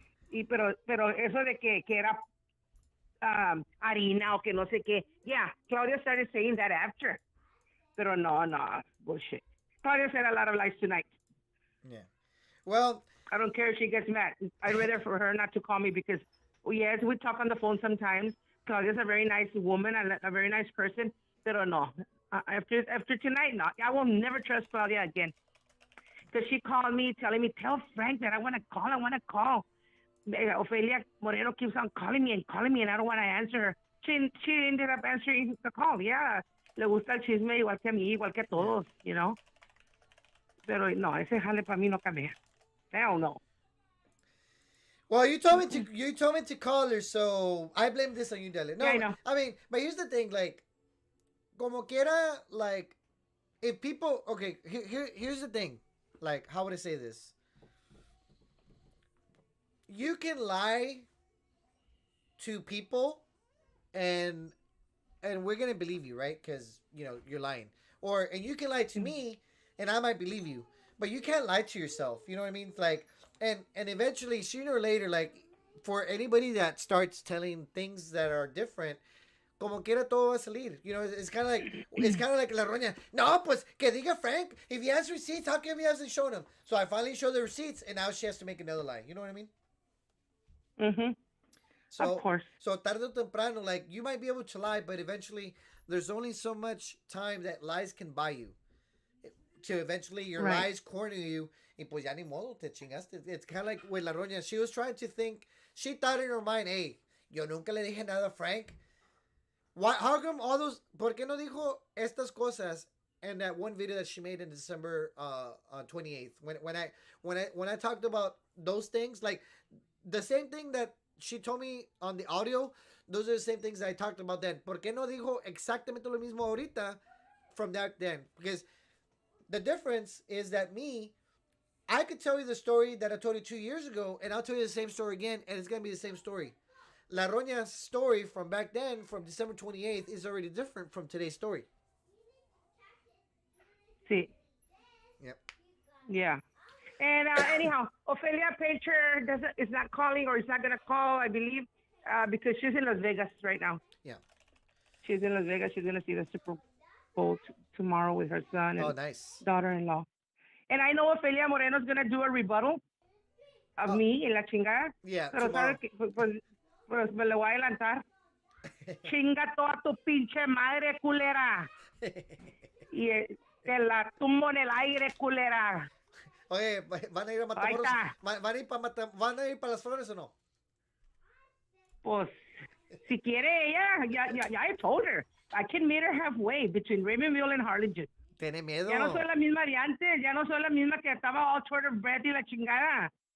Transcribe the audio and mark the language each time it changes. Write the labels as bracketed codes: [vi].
[es] Y pero eso de que era harina o que no sé qué. [en] Yeah, Claudia started saying that after. [es] Pero no, [en] bullshit. Claudia said a lot of lies tonight. Yeah. Well, I don't care if she gets mad. I'd rather for her not to call me because, yes, we talk on the phone sometimes. Claudia's a very nice woman and a very nice person. [es] Pero no. [en] After tonight, no. I will never trust Claudia again. Because she called me telling me, tell Frank that I want to call. Ofelia Moreno keeps on calling me, and I don't want to answer her. She ended up answering the call. Yeah. [es] Le gusta el chisme igual que a mí, igual que a todos, [en] you know. [es] Pero no, ese jale para mí no cambia. [en] Hell no. Well, you told me to call her, so I blame this on you, Dele. No, Yeah, I know. I mean, but here's the thing, like, [es] como quiera, [en] like, if people, okay, here's the thing. Like, how would I say this? You can lie to people, and we're gonna believe you, right? Because you're lying, and you can lie to me, and I might believe you, but you can't lie to yourself. You know what I mean? Like, and eventually, sooner or later, like for anybody that starts telling things that are different, [es] como quiera todo va a salir. [en] It's kind of like la roña. [es] No, pues que diga Frank. [en] If he has receipts, how come he hasn't shown them? So I finally showed the receipts, and now she has to make another lie. You know what I mean? Mhm. So, Of course. so [es] tarde o temprano, [en] like you might be able to lie, but eventually there's only so much time that lies can buy you. To eventually your Right. lies corner you, [es] y pues ya ni modo, te chingaste. [en] It's kind of like with La Roña. She was trying to think. She thought in her mind, hey, [es] yo nunca le dije nada a Frank. [en] Why? How come all those? [es] ¿Por qué no dijo estas cosas [en] in that one video that she made in December 28th? When I talked about those things, like the same thing that she told me on the audio, those are the same things that I talked about then. [es] ¿Por qué no dijo exactamente lo mismo ahorita [en] from that then? Because the difference is that I could tell you the story that I told you 2 years ago, and I'll tell you the same story again, and it's gonna be the same story. La Roña's story from back then, from December 28th, is already different from today's story. [es] Sí. [en] Yep. Yeah. And anyhow, Ophelia Painter is not calling, or is not gonna call, I believe, because she's in Las Vegas right now. Yeah. She's in Las Vegas. She's gonna see the Super Bowl tomorrow with her son and Nice. daughter-in-law. And I know Ophelia Moreno's gonna do a rebuttal of me [es] en la chingada. [en] Yeah, [es] Pero [en] tomorrow. [es] sabe que pues me lo voy a adelantar. Chinga toda tu pinche madre, culera. Y te la tumbo en el aire, culera. Oye, ¿van a ir a Ahí Matamoros? está. ¿Van a ir para las flores o no? Pues, si quiere ella, ya [en] I told her. I can meet her halfway between Raymondville and Harlingen. [es] Tiene miedo. Ya no soy la misma de antes. Ya no soy la misma que estaba [en] all short of breath [es] y la chingada.